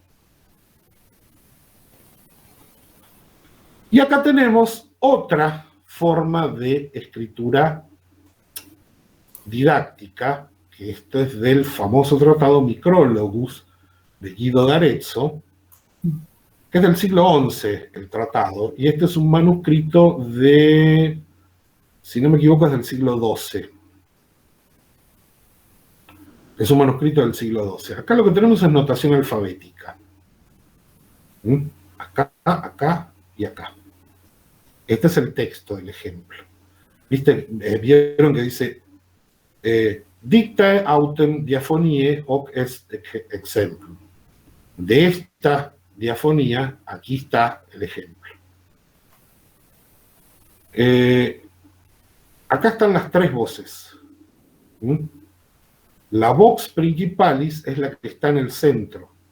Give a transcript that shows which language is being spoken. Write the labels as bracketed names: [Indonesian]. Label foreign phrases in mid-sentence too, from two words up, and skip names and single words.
[Spanish] Y acá tenemos otra forma de escritura didáctica, que esto es del famoso tratado Micrologus de Guido d'Arezzo, que es del siglo XI, el tratado, y este es un manuscrito de, si no me equivoco, es del siglo XII. Es un manuscrito del siglo XII. Acá lo que tenemos es notación alfabética. Acá, acá y acá. Este es el texto del ejemplo. ¿Viste? Vieron que dice [Latin] dictae autem diafonie hoc est exemplum. [Spanish] De esta diafonía, aquí está el ejemplo. Acá están las tres voces. La [Latin] vox principalis [Spanish] es la que está en el centro.